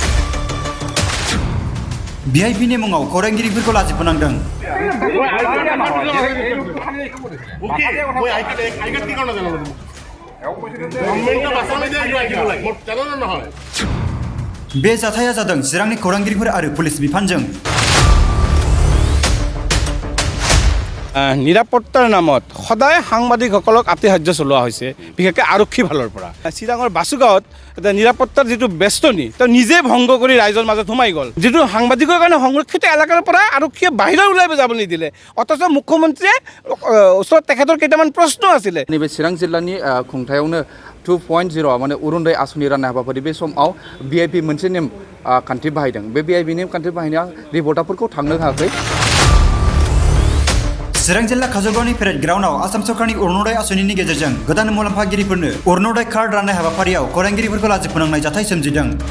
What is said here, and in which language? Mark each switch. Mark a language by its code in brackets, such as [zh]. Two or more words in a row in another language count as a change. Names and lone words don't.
[brx] भिआइपिनि मुङाव खौरांगिरिफोरखौ लाजि फोनांदों। बे जाथाया जादों चिरांनि खौरांगिरिफोर आरो पुलिस बिफानजों। [as] নিরাপত্তাৰ নামত সদায় সাংবাদিকসকলক আতিশয্য চলোৱা হৈছে, বিশেষকৈ আৰক্ষী ফালৰ পৰা। চিৰাঙৰ বাসুগাঁৱত নিৰাপত্তাৰ যিটো বেষ্টনী তেওঁ নিজে ভংগ কৰি ৰাইজৰ মাজত সোমাই গ'ল। যিটো সাংবাদিকৰ কাৰণে সংৰক্ষিত এলেকাৰ পৰা আৰক্ষীয়ে বাহিৰত ওলাই যাব নিদিলে, অথচ মুখ্যমন্ত্ৰীয়ে ওচৰত তেখেতৰ কেইটামান প্ৰশ্ন আছিলে। [brx] नैबे चिरां जिल्लानि खुंथायावनो 2.0 माने अरुणोदय आसुनि राननाय हाबाफारि बे समाव भिआइपि मोनसे नेम खान्थि बाहायदों। बे भिआइपि नेम खान्थि बाहायनाया रिपर्टारफोरखौ थांनो होआखै। चिरां जिल्ला काजलगावनि पेरेड ग्राउन्डआव आसाम सरकारनि अरुणोदय आसुनिनि गेजेरजों गोदान मुलाम्फागिरिफोरनो अरुणोदय कार्ड राननाय हाबाफारियाव खौरांगिरिफोरखौ लाजि फोनांनाय जाथाय सोमजिदों।